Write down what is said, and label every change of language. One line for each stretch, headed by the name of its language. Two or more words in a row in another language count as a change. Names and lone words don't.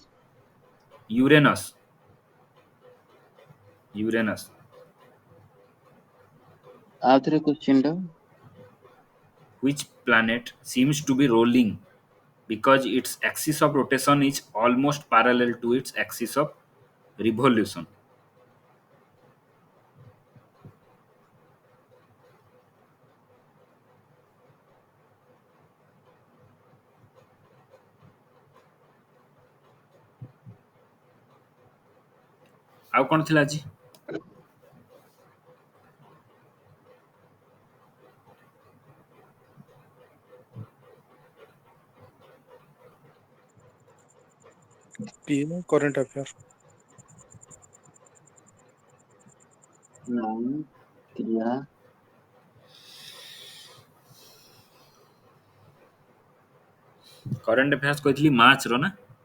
English: Uranus. Uranus. After question, Which planet seems to be rolling because its axis of rotation is almost parallel to its axis of revolution?
Odia: ଆଉ କ'ଣ ଥିଲା ଆଜି?
English: current affair. noun,
Hindi: क्रिया,
English: current affairs
Odia: କହିଥିଲି ମାର୍ଚ୍ଚର ନା?